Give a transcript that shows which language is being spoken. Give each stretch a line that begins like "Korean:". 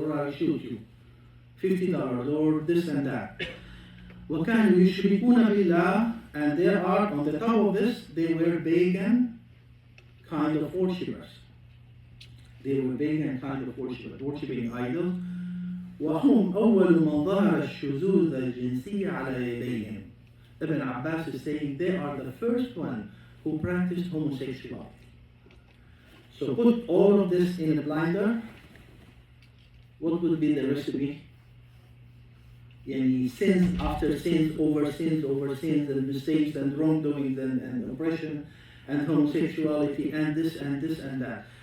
English: Or I will shoot you, $50. Or this and that.
Arabic: وَكَانُوا يُشْرِكُونَ بِاللَّهِ.
English: And there are, on the top of this, they were pagan kind of worshippers. They were pagan kind of worshippers, worshipping idols.
Arabic: وهم أول من ظهر الشذوذ الجنسي على يديهم.
English: Ibn Abbas is saying they are the first one who practiced homosexuality. So put all of this in a blender. What would be the recipe? Sins after sins over sins over sins, and mistakes and wrongdoings and oppression and homosexuality and this and this and that.